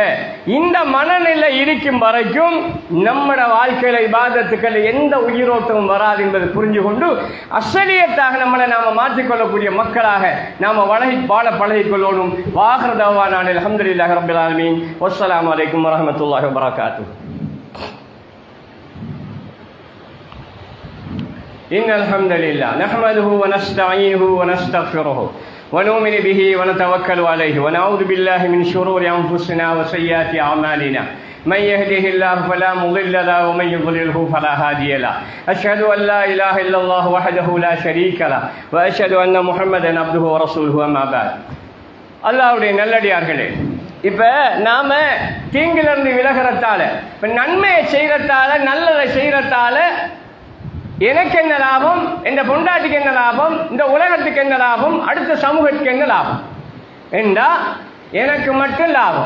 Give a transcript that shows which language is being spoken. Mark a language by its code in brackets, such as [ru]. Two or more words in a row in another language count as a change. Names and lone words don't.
[ta] இந்த மனநிலை இருக்கும் வரைக்கும் நம்மட வாழ்க்கையில இபாதத்துக்கள் எந்த உயிரோட்டமும் வராது என்பதை புரிஞ்சு கொண்டு அசலியத்தாக நம்மளை நாம மாற்றிக்கொள்ளக்கூடிய மக்களாக நாம வாழ பழகிக்கொள்ளணும். [ar] وآخر دعوانا الحمد لله رب العالمين. والسلام عليكم ورحمة الله وبركاته. إن الحمد لله نحمده ونستعينه ونستغفره ونؤمن به ونتوكل عليه ونعوذ بالله من شرور أنفسنا وسيئات أعمالنا من يهده الله فلا مضل له ومن يضلله فلا هادي له أشهد أن لا إله إلا الله وحده لا شريك له وأشهد أن محمدا عبده ورسوله أما بعد. [ta] அல்லாஹ்வுடைய நல்லடியார்களே, இப்ப நாம தீங்கிலிருந்து விலகிறதால, இப்ப நன்மையை செய்யறதால, நல்லதை செய்யறதால எனக்கு என்ன லாபம், இந்த பொண்டாட்டிக்கு என்ன லாபம், இந்த உலகத்துக்கு என்ன லாபம், அடுத்த சமூகத்துக்கு என்ன லாபம் என்றா எனக்கு மட்டும் லாபம்.